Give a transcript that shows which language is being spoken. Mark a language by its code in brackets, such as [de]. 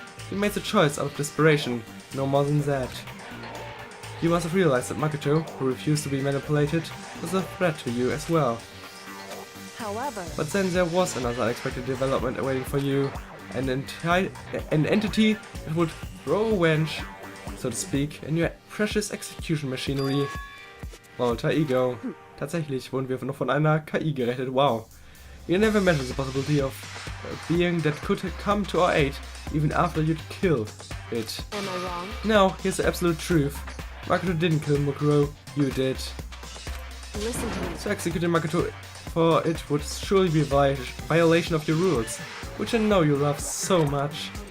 [en] You made the choice out of desperation, no more than that. You must have realized that Makoto, who refused to be manipulated, was a threat to you as well. However, But then there was another unexpected development awaiting for you, an entity that would throw a wrench, so to speak, in your precious execution machinery. Alter Ego. [de] Tatsächlich wurden wir noch von einer KI gerettet, wow. [en] You never imagined the possibility of a being that could come to our aid, even after you'd killed it. am I wrong? No, here's the absolute truth. Makoto didn't kill Mukuro, you did. Listen to me. So executing Makoto for it would surely be a violation of your rules, which I know you love so much.